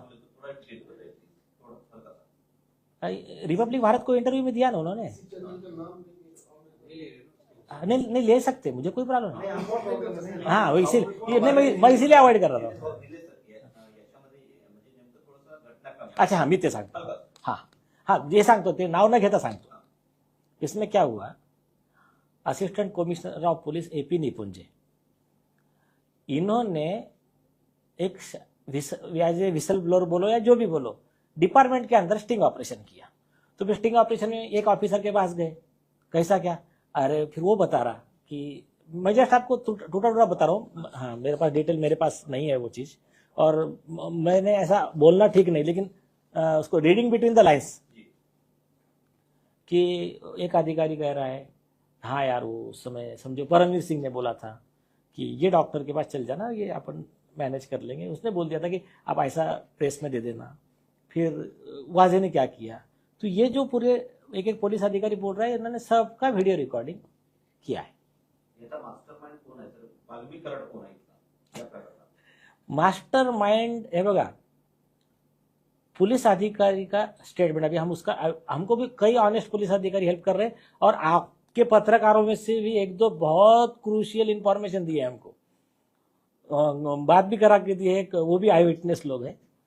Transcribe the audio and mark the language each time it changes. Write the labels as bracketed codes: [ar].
[hi] बोले तो थोड़ा डिटेल बताइए, थोड़ा हल्का सा। रिपब्लिक भारत को इंटरव्यू में दिया ना उन्होंने। नहीं नहीं ले सकते, मुझे कोई प्रॉब्लम नहीं। हाँ वो इसीलिए मैं इसीलिए अवॉइड कर रहा था। [mr] अच्छा हाँ, मी ते सांगतो। हाँ हाँ, जे सांगतो ते नाव न घेता सांगतो। [hi] इसमें क्या हुआ, assistant commissioner of police AP निपुंजे, इन्होंने एक विसल ब्लोअर बोलो या जो भी बोलो, डिपार्टमेंट के अंदर स्टिंग ऑपरेशन किया। तो फिर स्टिंग ऑपरेशन में एक ऑफिसर के पास गए, कैसा क्या, अरे फिर वो बता रहा कि मैं जस्ट आपको टूटा टूटा बता रहा हूँ। हाँ, मेरे पास डिटेल मेरे पास नहीं है वो चीज़, और मैंने ऐसा बोलना ठीक नहीं, लेकिन उसको [en] reading between the lines [hi] कि एक अधिकारी कह रहा है, हाँ यार वो उस समय समझो परमवीर सिंह ने बोला था कि ये डॉक्टर के पास चल जाना, ये अपन मैनेज कर लेंगे। उसने बोल दिया था कि आप ऐसा प्रेस में दे देना। फिर वाजे ने क्या किया, तो ये जो पूरे एक एक पुलिस अधिकारी बोल रहा है, इन्होंने सबका वीडियो रिकॉर्डिंग किया है। [mr] मास्टरमाइंड कोण आहे सर, वाल्मिक कराड कोण आहे या प्रकरणात? [hi] मास्टर माइंड है बघा, पुलिस अधिकारी का स्टेटमेंट, अभी हम उसका, हमको भी कई ऑनेस्ट पुलिस अधिकारी हेल्प कर रहे हैं, और आपके पत्रकारों में से भी एक दो बहुत क्रूशियल इंफॉर्मेशन दी है हमको, बात भी करा के दी है, वो भी आई विटनेस लोग हैं।